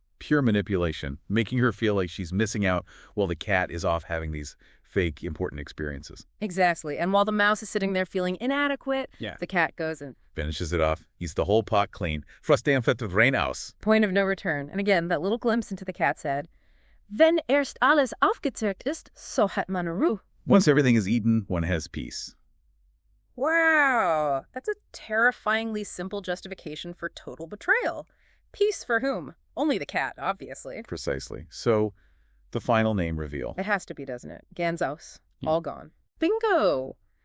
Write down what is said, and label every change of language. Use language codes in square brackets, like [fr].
[en] Pure manipulation, making her feel like she's missing out while the cat is off having these fake important experiences. Exactly. And while the mouse is sitting there feeling inadequate, Yeah. the cat goes and Finishes it off. Eats the whole pot clean. Frosté fett with Reinhaus. point of no return. And again, that little glimpse into the cat's head. [de] Wenn erst alles aufgezehrt ist, so hat man Ruhe. [en] Once everything is eaten, one has peace. Wow. That's a terrifyingly simple justification for total betrayal. Peace for whom? Only the cat, obviously. Precisely. So, the final name reveal. It has to be, doesn't it? Gansaus. All gone. Bingo!